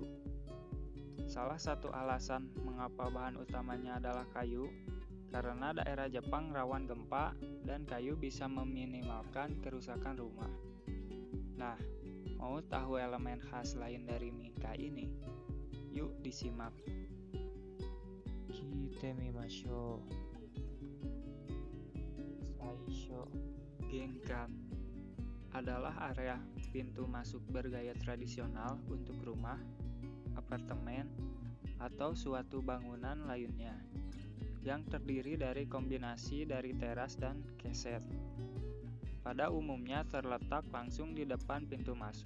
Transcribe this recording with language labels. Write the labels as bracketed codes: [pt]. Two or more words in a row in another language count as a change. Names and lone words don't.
[id] Salah satu alasan mengapa bahan utamanya adalah kayu karena daerah Jepang rawan gempa dan kayu bisa meminimalkan kerusakan rumah. Nah, mau tahu elemen khas lain dari Minka ini? Yuk disimak. [ja] 見てみましょう. [id] Saisho, Genkan adalah area pintu masuk bergaya tradisional untuk rumah, apartemen, atau suatu bangunan lainnya yang terdiri dari kombinasi dari teras dan keset. Pada umumnya terletak langsung di depan pintu masuk.